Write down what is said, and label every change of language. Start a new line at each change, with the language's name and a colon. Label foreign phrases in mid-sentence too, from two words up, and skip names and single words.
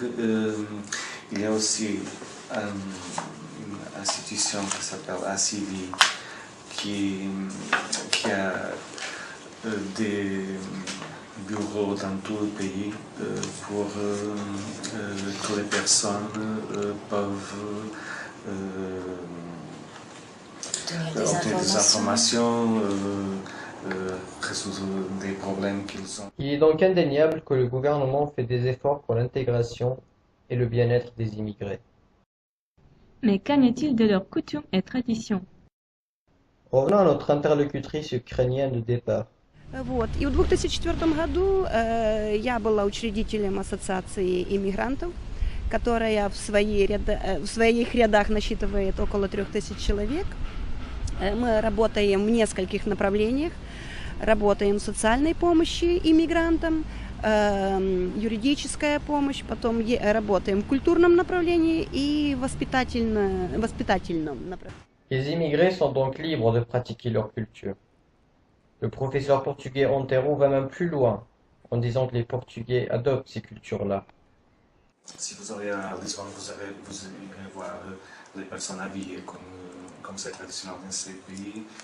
French: Il y a aussi une institution qui s'appelle ACIVI qui a des bureaux dans tout le pays pour que les personnes peuvent obtenir des informations, résoudre des problèmes qu'ils ont. Il est donc indéniable que le gouvernement fait des efforts pour l'intégration et le bien-être des immigrés. Mais qu'en est-il de leurs coutumes et traditions? Revenons à notre interlocutrice ukrainienne de départ.
Russian: Вот. И в 2004 году я была учредителем ассоциации иммигрантов, которая в своих рядах насчитывает около 3000 человек. Мы работаем в нескольких направлениях. Работаем в социальной помощи иммигрантам, юридическая помощь, потом работаем в культурном направлении и воспитательном направлении.
French: Les immigrés sont donc libres de pratiquer leur culture. Le professeur portugais Antero va même plus loin en disant que les Portugais adoptent ces cultures-là. Si vous allez à Lisbonne, vous irez voir les personnes habillées comme c'est traditionnel dans ces pays.